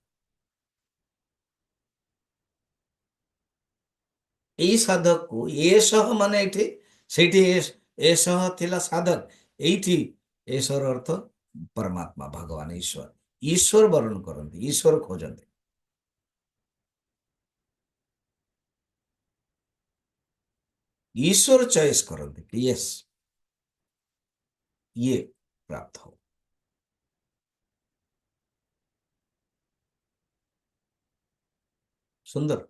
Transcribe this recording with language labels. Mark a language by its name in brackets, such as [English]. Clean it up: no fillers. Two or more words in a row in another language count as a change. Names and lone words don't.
[Odia] ଏଇ ସାଧକକୁ ଏ ସହ ମାନେ ଏଇଠି ସେଇଠି ଏ ସହ ଥିଲା ସାଧକ, ଏଇଠି ଏ ସହର ଅର୍ଥ ପରମାତ୍ମା ଭଗବାନ ଈଶ୍ୱର। ଈଶ୍ୱର ବରଣ କରନ୍ତି, ଈଶ୍ୱର ଖୋଜନ୍ତି। [Hindi] ईश्वर चॉइस करते कि यस ये प्राप्त हो। सुंदर।